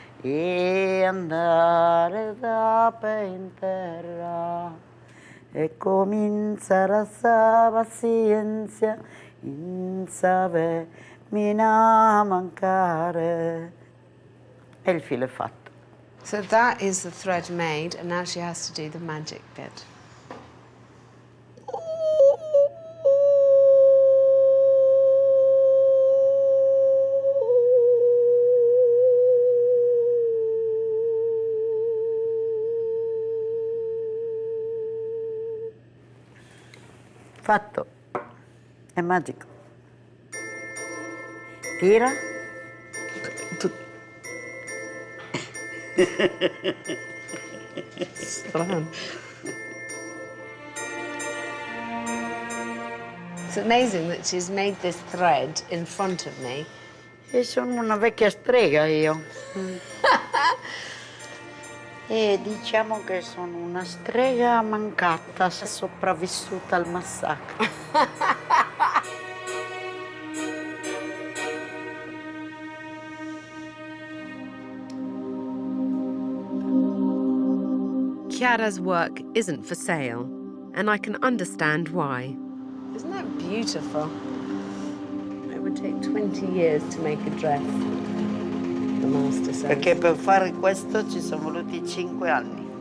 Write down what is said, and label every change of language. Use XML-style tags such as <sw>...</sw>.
<it>e andare da in terra e cominciare a sa pazienza in save mina mancare. E il filo è fatto.</it> <en>So that is the thread made, and now she has to do the magic bit.</en> <it>Fatto. È magico. Tira. Strano.</it> <en>It's amazing that she's made this thread in front of me.</en> <it>E sono una vecchia strega io. E diciamo che sono una strega mancata, sopravvissuta al massacro.</it> <en>Chiara's work isn't for sale, and I can understand why. Isn't that beautiful? It would take 20 years to make a dress, the master says.</en> <it>Perché per fare questo ci sono voluti 5 anni.</it>